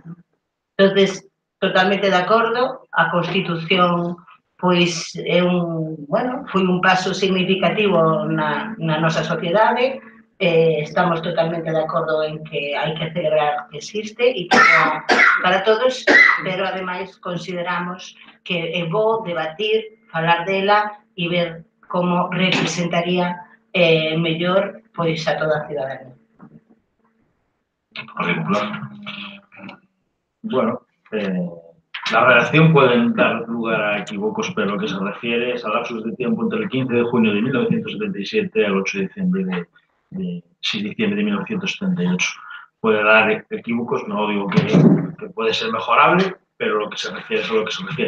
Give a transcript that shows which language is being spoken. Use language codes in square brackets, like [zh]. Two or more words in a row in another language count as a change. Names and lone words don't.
[gl] Entón, totalmente de acordo, a Constitución pois é foi un paso significativo na nosa sociedade, Estamos totalmente de acordo en que hai que celebrar que existe e que para todos, pero ademais consideramos que é bo debatir, falar dela e ver como representaría mellor pois a toda a cidadanía. Partido Popular. [es] Bueno, la redacción pueden dar lugar a equívocos, pero lo que se refiere es a lapsos de tiempo entre el 15 de junio de 1977 al 8 de diciembre de 1978. Puede dar equívocos, no digo que puede ser mejorable, pero lo que se refiere es a lo que se refiere.